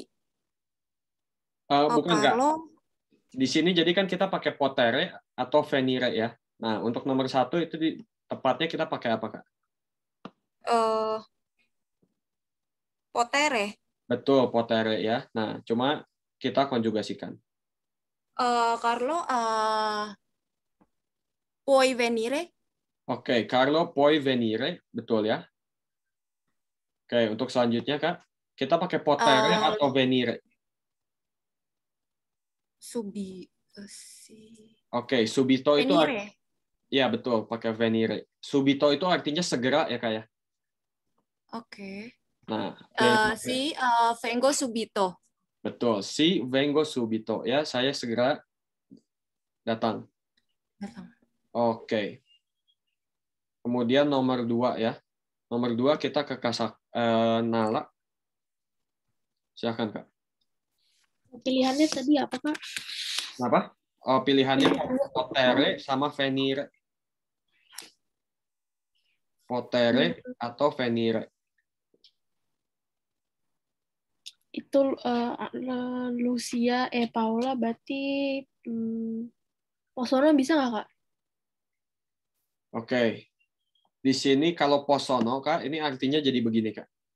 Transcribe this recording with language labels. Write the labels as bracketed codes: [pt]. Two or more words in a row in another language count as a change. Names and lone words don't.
[id] Bukan Kak. Carlo. Di sini jadi kan kita pakai potere atau venire ya. Nah, untuk nomor 1 itu tepatnya kita pakai apa Kak? Potere. Betul, potere ya. Nah, cuma kita konjugasikan. [it] Carlo, puoi venire. Oke, Carlo puoi venire, [id] betul ya. Oke, untuk selanjutnya Kak, kita pakai potere atau venire. Oke, subito itu ya betul, pakai venire. Subito itu artinya segera ya Kak ya. Oke. Nah, [it] vengo subito. [id] Betul, [it] vengo subito [id] ya, saya segera datang. Oke. Kemudian nomor 2 ya. Nomor 2 kita ke Nala. Silakan Kak. Pilihannya tadi apa Kak? Apa? Oh, pilihannya potere sama venire. Potere atau venire. Itu Lucia, Paula berarti Posono bisa nggak Kak? Oke. Di sini kalau posono Kak, ini artinya jadi begini Kak.